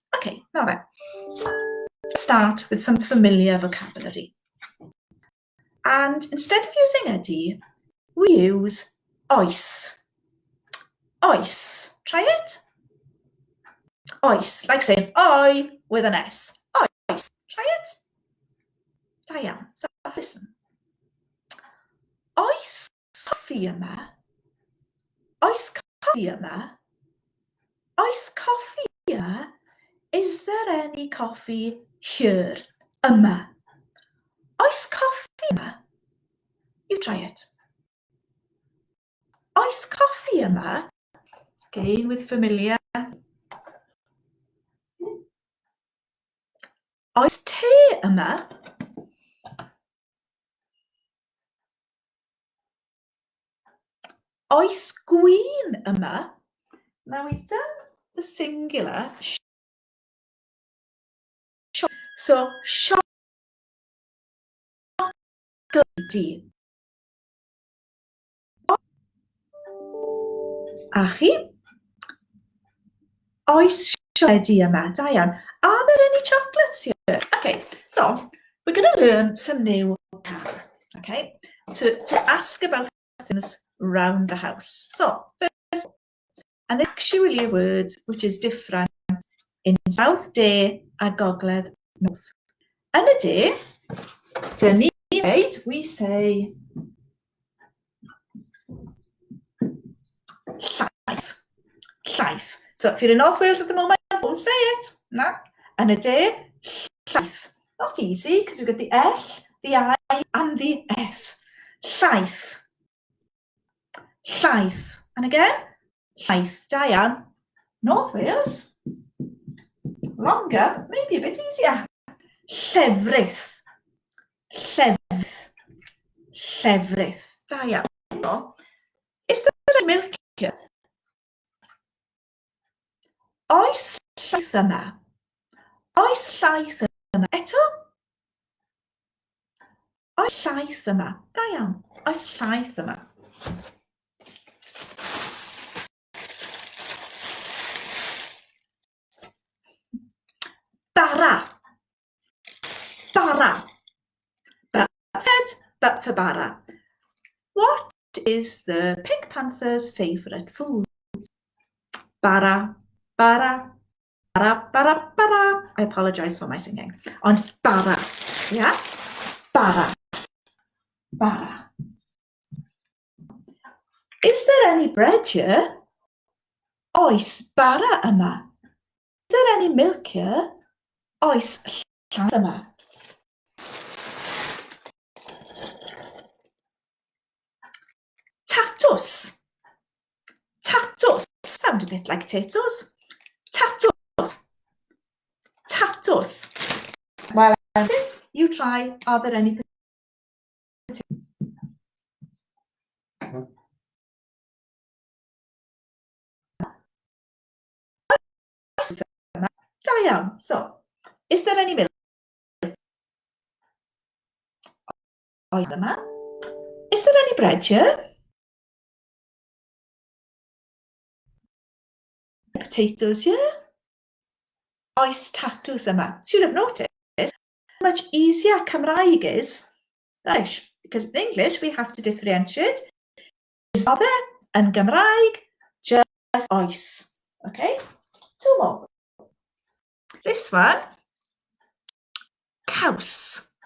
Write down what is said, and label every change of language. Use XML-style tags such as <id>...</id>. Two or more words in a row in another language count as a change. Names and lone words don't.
<en>Okay, now then, let's start with some familiar vocabulary. And instead of using ydy, we use oes.</en> <cy>Oes.</cy> <en>Try it. Oes, like saying oi with an S. Oes. Try it.</en> <cy>Da iawn.</cy> <en>So listen.</en> <cy>Oes coffi yma? Oes coffi yma? Oes coffi yma?</cy> <en>Is there any coffee here?</en> <cy>Yma. Oes coffi yma?</cy> <en>You try it.</en> <cy>Oes coffi yma?</cy> <en>Again with familiar.</en> <cy>Oes te yma? Oes gwin yma?</cy> <en>Now we've done the singular. So, chocolate.</en> <cy>A chi? Oes chocolate yma? Da iawn.</cy> <en>Are there any chocolates here? Okay, so we're going to learn some new vocabulary, okay, to ask about things around the house. So, first, and actually a word which is different in South</en> <cy>De a Gogledd</cy> <en>North.</en> <cy>Yn y de, dyn ni dweud,</cy> <en>we say llaeth.</en> <cy>Llaeth.</cy> <en>So if you're in North Wales at the moment, don't say it. No.</en> <cy>Yn y de, llaeth.</cy> <en>Not easy, because we've got the L, the I, and the F.</en> <cy>Llaeth. Llaeth.</cy> <en>And again,</en> <cy>llaeth. Da iawn.</cy> <en>North Wales. Longer, maybe a bit easier.</en> <cy>Llefrith. Llefrith. Llefrith. Da iawn.</cy> <en>Is there any milk here?</en> <cy>Oes llaeth yma? Oes llaeth yma? Eto? Oes llaeth yma? Da iawn. Oes llaeth yma? Bara. Bara.</cy> <en>But for bara. What is the Pink Panther's favourite food?</en> <cy>Bara, bara, bara, bara, bara.</cy> <en>I apologise for my singing.</en> <cy>Ond bara, yeah? Bara, bara.</cy> <en>Is there any bread here?</en> <cy>Oes bara yma.</cy> <en>Is there any milk here?</en> <cy>Oes llaeth yma. Tatws. Tatws.</cy> <en>Sound a bit like potatoes.</en> <cy>Tatws. Tatws.</cy> <en>Well, you try. Are there any potatoes?</en> <cy>Da iawn.</cy> <en>So, is there any milk?</en> <cy>Oes yma.</cy> <en>Is there any bread here? Potatoes here?</en> <cy>Oes tatws yma.</cy> <en>So you'll have noticed how much easier Cymraeg is than English, because in English we have to differentiate. Is there? And Gymraeg, just oes. Okay? Two more. This one,</en> <cy>caws.</cy>